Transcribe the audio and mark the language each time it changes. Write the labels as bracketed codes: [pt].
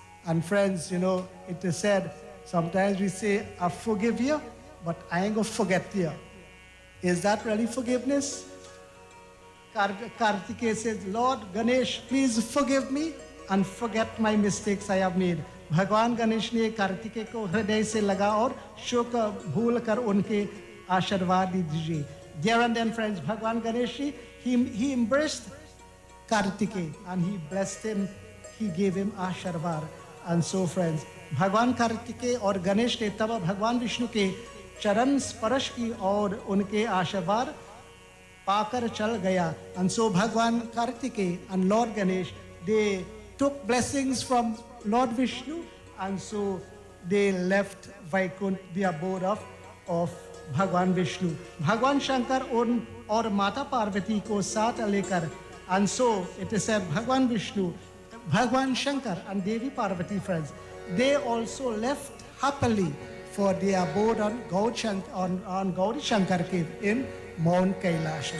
[en] And friends, you know, it is said, sometimes we say, I forgive you, but I ain't gonna forget you. Is that really forgiveness? Kartike says, Lord Ganesh, please forgive me and forget my mistakes I have made. [hi] भगवान गणेश ने कार्तिकेय को हृदय से लगा और शोक भूल कर उनके आशीर्वाद दीजिए. [en] Dear and then friends, Bhagwan Ganesh ji, he embraced Kartikeya and he blessed him, he gave him aashirwad. And so friends, [hi] भगवान कार्तिकेय और गणेश ने तब भगवान विष्णु के चरण स्पर्श की और उनके आशीर्वाद पाकर चल गया. [en] And so Bhagwan Kartikeya and Lord Ganesh, they took blessings from Lord Vishnu, and so they left Vaikunth, the abode of Bhagwan Vishnu. [hi] Bhagwan Shankar aur Mata Parvati ko saath lekar, [en] and so it is said Bhagwan Vishnu, Bhagwan Shankar and Devi Parvati, friends, they also left happily for the abode on Gauri Shankar cave in Mount Kailash.